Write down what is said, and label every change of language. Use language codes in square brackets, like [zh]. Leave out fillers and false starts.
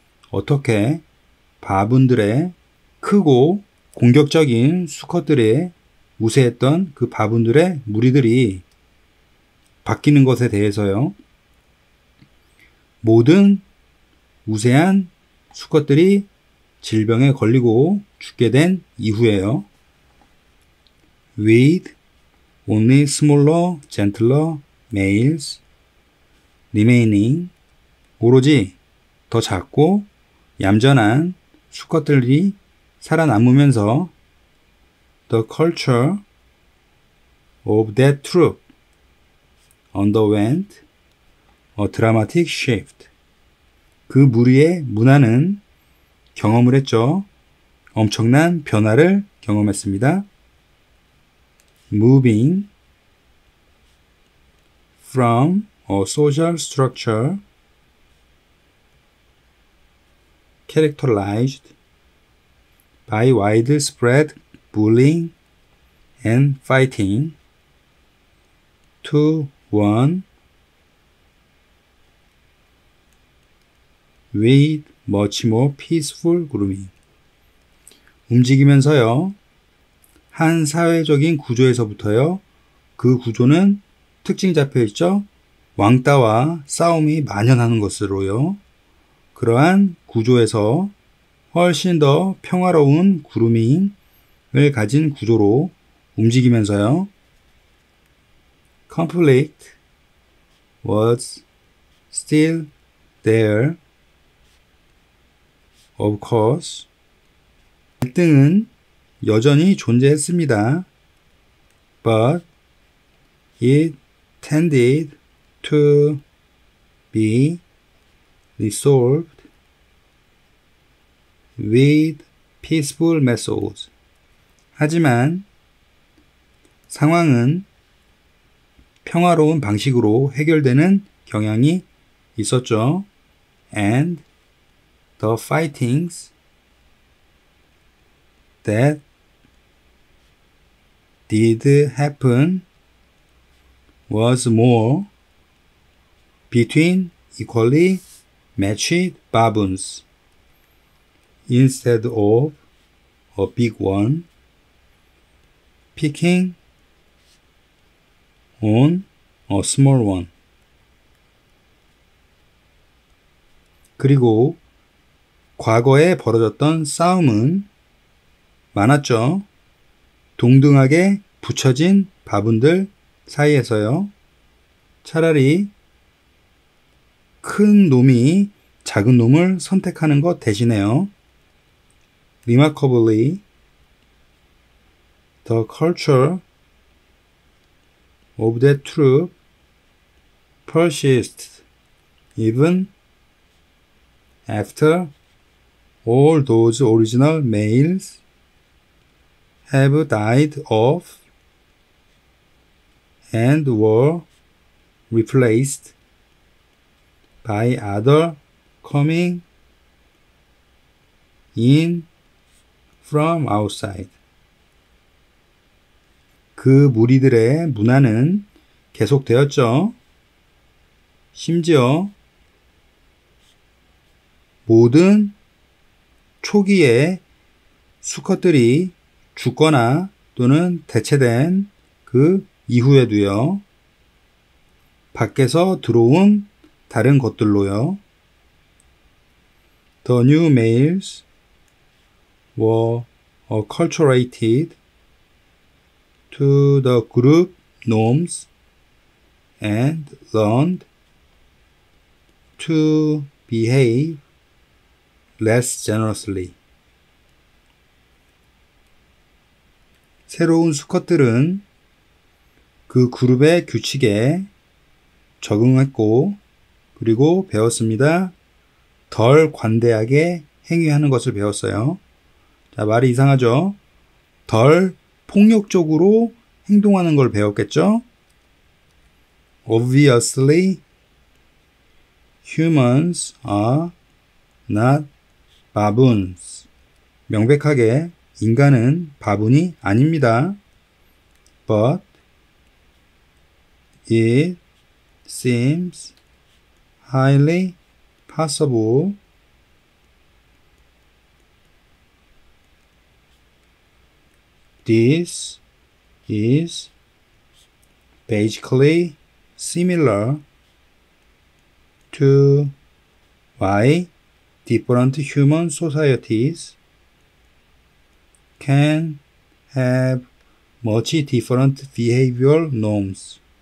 [ko] 어떻게 바분들의 크고 공격적인 수컷들에 우세했던 그 바분들의 무리들이 바뀌는 것에 대해서요. 모든 우세한 수컷들이 질병에 걸리고 죽게 된 이후에요. [en] With only smaller, gentler males remaining. [ko] 오로지 더 작고 얌전한 수컷들이 살아남으면서 [en] the culture of that troop underwent a dramatic shift. [ko] 그 무리의 문화는 경험을 했죠. 엄청난 변화를 경험했습니다. [en] Moving from a social structure characterized by widespread bullying and fighting to one with much more peaceful grooming. [ko] 움직이면서요, 한 사회적인 구조에서부터요, 그 구조는 특징 잡혀 있죠? 왕따와 싸움이 만연하는 것으로요, 그러한 구조에서 훨씬 더 평화로운 그루밍을 가진 구조로 움직이면서요, [en] conflict was still there. Of course, [ko] 갈등은 여전히 존재했습니다. [en] But it tended to be resolved with peaceful methods. [ko] 하지만 상황은 평화로운 방식으로 해결되는 경향이 있었죠. [en] And the fightings that did happen was more between equally matched baboons instead of a big one picking on a small one. [ko] 그리고 과거에 벌어졌던 싸움은 많았죠. 동등하게 붙여진 바분들 사이에서요. 차라리 큰 놈이 작은 놈을 선택하는 것 대신에요. [en] Remarkably, the culture of that troop persists even after all those original males have died off and were replaced by other coming in from outside. [ko] 그 무리들의 문화는 계속되었죠. 심지어 모든 초기에 수컷들이 죽거나 또는 대체된 그 이후에도요, 밖에서 들어온 다른 것들로요, [en] The new males were acculturated to the group norms and learned to behave less generously. [ko] 새로운 수컷들은 그 그룹의 규칙에 적응했고, 그리고 배웠습니다. 덜 관대하게 행위하는 것을 배웠어요. 자, 말이 이상하죠? 덜 폭력적으로 행동하는 걸 배웠겠죠? [en] Obviously, humans are not baboons. [ko] 명백하게 인간은 바분이 아닙니다. [en] But it seems highly possible this is basically similar to why different human societies can have much different behavioral norms.